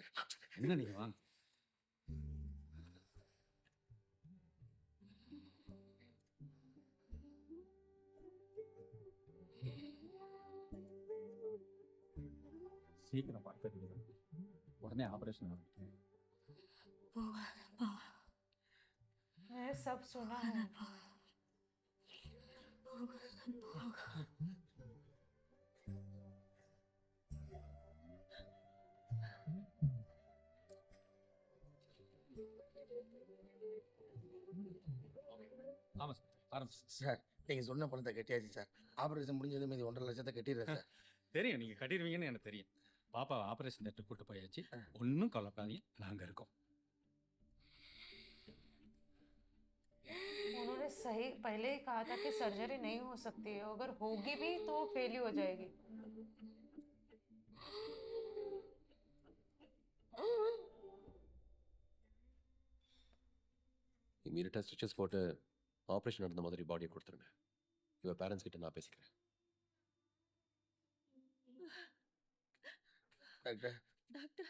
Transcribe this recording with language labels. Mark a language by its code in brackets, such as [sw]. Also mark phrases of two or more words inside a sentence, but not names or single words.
[ta] என்ன நீங்க வாங்க. சீக்கிரம் பார்த்து உடனே ஆபரேஷன் ஆகும். [hi] मैं सब सुना है. [ta] ஆமா சார், ஆரம்பிச்சு. சார், நீங்க சொன்ன பணத்தை கட்டியாச்சு சார். ஆபரேஷன் முடிஞ்சது மீதி 1.5 லட்சத்தை கட்டிடுறேன் சார். தெரியும், நீங்க கட்டிடுவீங்கன்னு எனக்கு தெரியும். பாப்பா [en] operation theatre [ta] கூட்டு போயாச்சு. ஒன்றும் கவலைப்படாதீங்க, நாங்க இருக்கோம். [hi] उन्होंने सही पहले ही कहा था कि सर्जरी नहीं हो सकती है, अगर होगी भी तो फेल ही हो जाएगी. [en] immediately stitches [ta] போட்டு ஆபரேஷன் நடந்த மாதிரி பாடியை கொடுத்துருங்க. இவ பேரண்ட்ஸ் கிட்ட நான் பேசிக்கிறேன். டாக்டர்